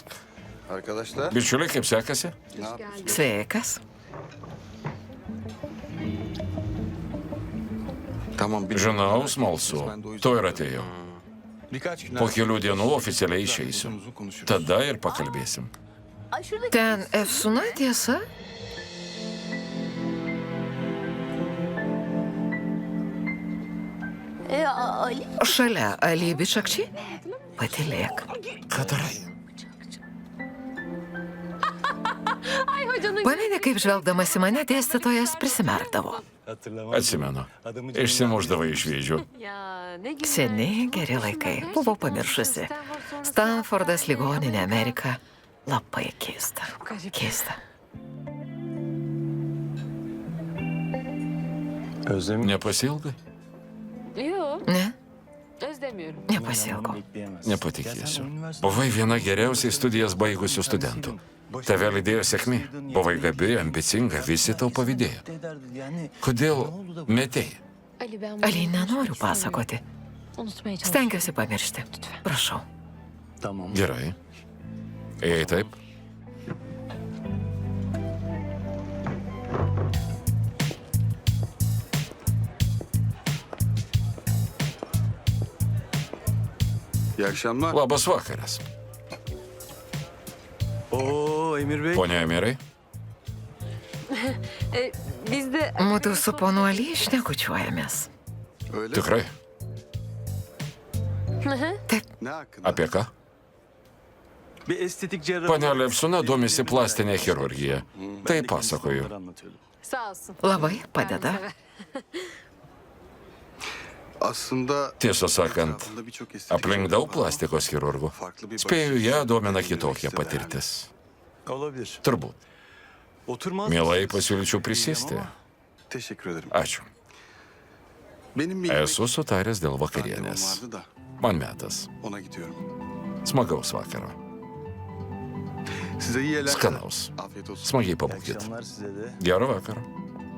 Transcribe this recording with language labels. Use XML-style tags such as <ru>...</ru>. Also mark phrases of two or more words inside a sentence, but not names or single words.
<tr>arkadaşlar</tr> <lt>Bičiuliai, kaip sekasi? Sveikas. Žinau, smalsu. To ir atėjau.</lt> <tr>Birkaç gün</tr> <lt>Po kelių dienų oficialiai išeisiu. Tada ir pakalbėsim.</lt> <tr>Ay şurada</tr> <lt>Ten Efsuna tiesa? Ali. Šalia Ali Bičakčiai? Patylėk. Ką darai?</lt> <tr>Ay hocanın</tr> <lt>Pameni, kaip žvelgdamas į mane dėstytojas prisimerkdavo. Atsimenu. Išsimuždavai iš vėžių.</lt> <tr>ya ne günler.</tr> <lt>Seniai geri laikai. Buvau pamiršusi. Stanfordas, ligoninė Amerika. Labai keista. Keista.</lt> <tr>Özlem</tr> <lt>Nepasilgai?</lt> <tr>Yok,</tr> <lt>Ne,</lt> <tr>özlemiyorum.</tr> <lt>nepasiilgau. Nepatikėsiu. Buvai viena geriausiai studijas baigusių studentų. Tave lydėjo sėkmė. Buvai gabi, ambicinga, visi tau pavydėjo. Kodėl metėjai?</lt> <tr>Ali ben</tr> <lt>Ali, nenoriu pasakoti.</lt> <tr>unutmaya çalışıyorum.</tr> <lt>Stengiuosi pamiršti. Prašau.</lt> <tr>Tamam.</tr> <lt>Gerai. Jei taip,</lt> <tr>iyi akşamlar.</tr> <lt>labas vakaras.</lt> <tr>Oo Emir Bey.</tr> <lt>Pone Emirai,</lt> <tr>Biz de</tr> <lt>Mūdu su ponu Ali šnekučiuojamės.</lt> <tr>Öyle</tr> <lt>tikrai?</lt> <tr>ne hakkında?</tr> <lt>Apie ką?</lt> <tr>Bir estetik cerrah.</tr> <lt>Panelė Efsuna domisi plastinė chirurgija. Tai pasakoju.</lt> <tr>Anlatıyordum. sağ olsun.</tr> <lt>Labai padeda.</lt> <tr>Aslında</tr> <lt>Tiesą sakant,</lt> <tr>etrafında birçok estetik</tr> <lt>aplink daug plastikos chirurgų. Spėju, ją domina kitokia patirtis.</lt> <tr>Olabilir.</tr> <lt>Turbūt.</lt> <tr>Oturmaz</tr> <lt>Mielai</lt> <tr>mısınız?</tr> <lt>pasiūlyčiau prisėsti.</lt> <tr>Teşekkür ederim.</tr> <lt>Ačiū.</lt> <tr>Benim bir</tr> <lt>Esu sutaręs dėl</lt> <tr>randevum</tr> <lt>vakarienės.</lt> <tr>vardı da</tr> <lt>Man metas.</lt> <tr>ona gidiyorum.</tr> <lt>Smagaus vakaro.</lt> <tr>Size iyi eğlenceler.</tr> <lt>Skanaus.</lt> <tr>Afiyet olsun.</tr> <lt>Smagiai</lt> <tr>İyi</tr> <lt>pabūkit.</lt> <tr>akşamlar size de.</tr> <lt>Gero vakaro.</lt>